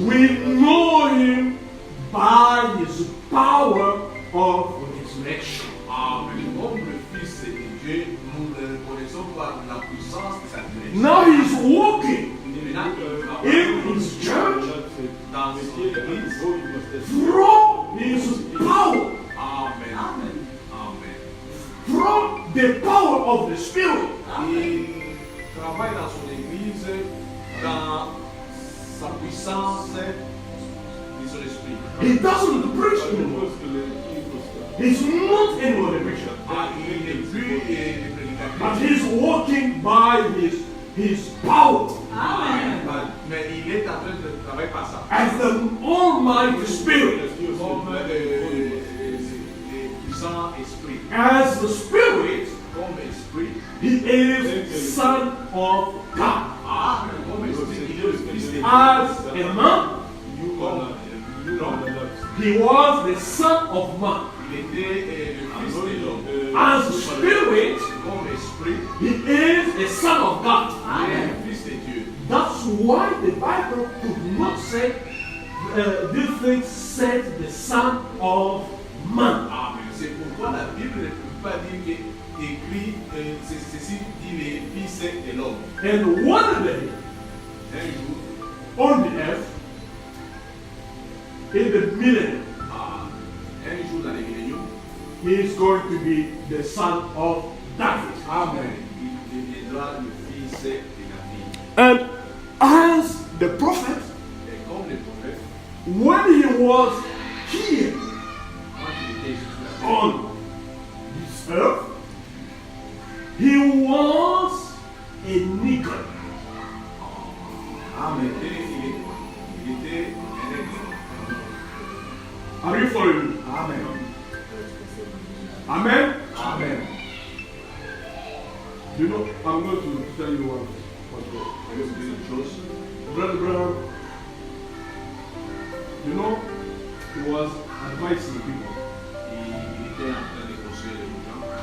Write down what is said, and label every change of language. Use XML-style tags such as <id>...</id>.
<en>we know him by his power of resurrection. Amen.</en> <fr>Comme le Fils de Dieu, nous le reconnaissons par la puissance de sa résurrection.</fr> <en>Now he's walking</en> <fr>Maintenant,</fr> <en>in his church</en> <fr>dans son Église.</fr> <en>from his power, Amen. Amen. Amen. from the power of the Spirit.</en> <fr>Il travaille dans son Église dans sa puissance de son esprit.</fr> <en>He doesn't preach anymore. He's not anymore a preacher.</en> <fr>Il n'est plus le</fr> <en>But</en> <fr>prédicateur.</fr> <en>he's walking by his power</en> <fr>Mais il est en train de travailler par ça.</fr> <en>as the Almighty Spirit.</en> <fr>Comme le puissant esprit.</fr> <en>As the Spirit,</en> <fr>Comme esprit.</fr> <en>he is Son of God.</en> <fr>Comme esprit, il est le Fils de Dieu.</fr> <en>As a man,</en> <fr>Comme l'homme,</fr> <en>he was the Son of Man.</en> <fr>il était le Fils de l'homme.</fr> <en>As a Spirit,</en> <fr>Comme esprit,</fr> <en>he is a Son of God.</en> <fr>il est le Fils de Dieu.</fr> <en>That's why the Bible could not say these things said the Son of Man. Amen.</en> <fr>C'est pourquoi la Bible ne peut pas dire que écrit ceci dit les fils de l'homme.</fr> <en>And one day</en> <fr>Un jour,</fr> <en>on the earth, in the millennium,</en> <fr>un jour dans les milléniums,</fr> <en>he is going to be the Son of David. Amen.</en> <fr>Il deviendra le fils de David.</fr> <en>And as the prophet,</en> <fr>Et comme le prophète,</fr> <en>when he was here</en> <fr>quand il était sur la terre,</fr> <en>on this earth, he was a nigger.</en> <fr>Amen. Il était un être.</fr> <en>Are you following me? Amen. Amen. Amen. You know, I'm going to tell you one</en> <fr>Je vais vous dire une chose.</fr> <en>Brother Brown, you know, he was advising people</en> <fr>Il était en train de conseiller les gens.</fr>